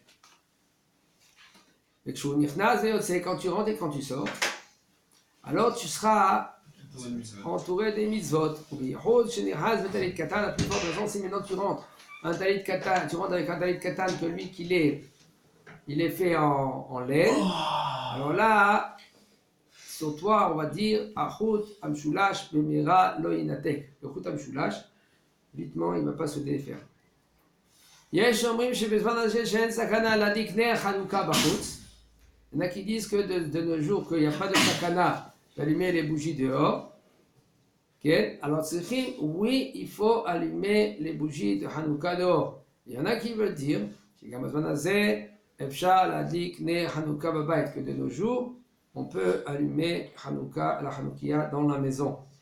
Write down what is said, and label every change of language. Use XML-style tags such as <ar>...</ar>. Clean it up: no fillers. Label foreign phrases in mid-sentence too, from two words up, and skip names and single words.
<fr>Et quand tu rentres et quand tu sors, alors tu seras entouré des mitzvot. La plus forte raison, c'est maintenant tu rentres. Un</fr> <he>talit katan,</he> <fr>tu rentres avec un</fr> <he>talit katan</he> <fr>que lui qu'il est, il est fait en laine. Alors là, sur toi, on va dire</fr> <he>החוט המשולש במהרה לא ינתק.</he> <fr>Le</fr> <he>החוט המשולש,</he> <fr>vitement, il ne va pas se défaire.</fr> <he>יש אומרים שבזמן הזה שאין סכנה להדליק נר חנוכה בחוץ.</he> <fr>Il y en a qui disent que de nos jours, qu'il n'y a pas de sakana d'allumer les bougies dehors. Okay. Alors, oui, il faut allumer les bougies de Hanouka dehors. Il y en a qui veulent dire que de nos jours, on peut allumer Hanouka, la Hanoukia dans la maison.</fr>